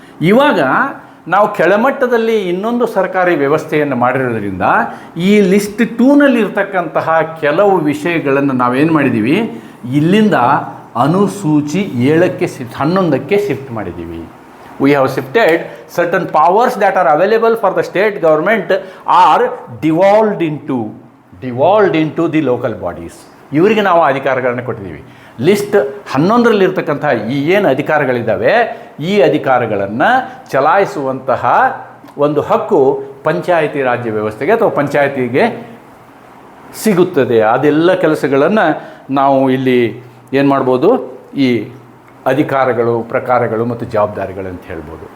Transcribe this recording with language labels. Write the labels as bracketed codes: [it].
[kn] ಇವಾಗ ನಾವು ಕೆಳಮಟ್ಟದಲ್ಲಿ ಇನ್ನೊಂದು ಸರ್ಕಾರಿ ವ್ಯವಸ್ಥೆಯನ್ನು ಮಾಡಿರೋದ್ರಿಂದ ಈ ಲಿಸ್ಟ್ 2ನಲ್ಲಿ ಇರ್ತಕ್ಕಂತಹ ಕೆಲವು ವಿಷಯಗಳನ್ನು ನಾವೇನು ಮಾಡಿದ್ದೀವಿ, ಇಲ್ಲಿಂದ ಅನುಸೂಚಿ 11ಕ್ಕೆ ಶಿಫ್ಟ್ ಮಾಡಿದ್ದೀವಿ. [en] We have shifted certain powers that are available for the state government are devolved into the local bodies. [kn] ಇವರಿಗೆ ನಾವು ಅಧಿಕಾರಗಳನ್ನು ಕೊಟ್ಟಿದ್ದೀವಿ. ಲಿಸ್ಟ್ 11ರಲ್ಲಿರ್ತಕ್ಕಂತಹ ಈ ಏನು ಅಧಿಕಾರಗಳಿದ್ದಾವೆ, ಈ ಅಧಿಕಾರಗಳನ್ನು ಚಲಾಯಿಸುವಂತಹ ಒಂದು ಹಕ್ಕು ಪಂಚಾಯಿತಿ ರಾಜ್ಯ ವ್ಯವಸ್ಥೆಗೆ ಅಥವಾ ಪಂಚಾಯಿತಿಗೆ ಸಿಗುತ್ತದೆ. ಅದೆಲ್ಲ ಕೆಲಸಗಳನ್ನು ನಾವು ಇಲ್ಲಿ ಏನು ಮಾಡ್ಬೋದು, ಈ ಅಧಿಕಾರಗಳು, ಪ್ರಕಾರಗಳು ಮತ್ತು ಜವಾಬ್ದಾರಿಗಳು ಅಂತ ಹೇಳ್ಬೋದು.